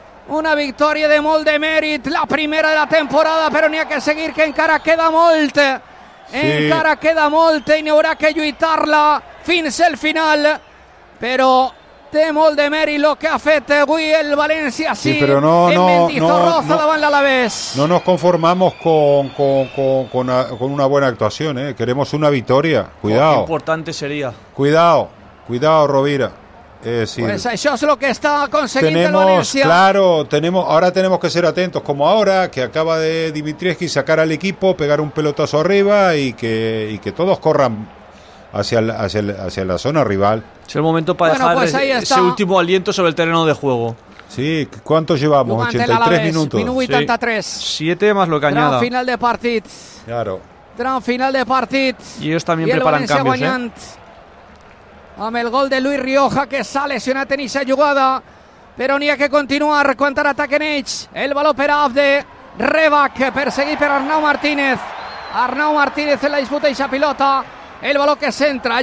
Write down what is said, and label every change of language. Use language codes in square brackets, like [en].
[ca] Una victòria de molt de mèrit, la primera de la temporada, però n'hi ha que seguir, que encara queda molt. Sí. Encara queda molt i n'hi haurà que lluitar-la fins al final. Però té molt de mèrit el que ha fet avui el València, sí, però no, en Mendizorroza davant l'Alavés. [es] No nos conformamos con una buena actuación, ¿eh? Queremos una victoria. Cuidado. Qué importante sería. Cuidado, Rovira. Decir, pues eso es lo que está consiguiendo tenemos, el Valencia. Claro, ahora tenemos que ser atentos, como ahora, que acaba de Dimitrievski sacar al equipo, pegar un pelotazo arriba y que todos corran hacia la zona rival. Es el momento para bueno, dejar pues ese último aliento sobre el terreno de juego. Sí, ¿cuánto llevamos? Durante 83 minutos. Minuto 83. Sí, 7 más lo que añada. Gran final de partido. Claro. Gran final de partido. Y ellos también y preparan el cambios. [ca] Guanyant, amb el gol de Luis Rioja, que s'ha lesionat en aquesta jugada. Però n'hi ha que continuar. Quant a l'atac en ells, el valor per Abde. Rebac, perseguit per Arnau Martínez. Arnau Martínez en la disputa d'aquesta pilota. El valor que s'entra.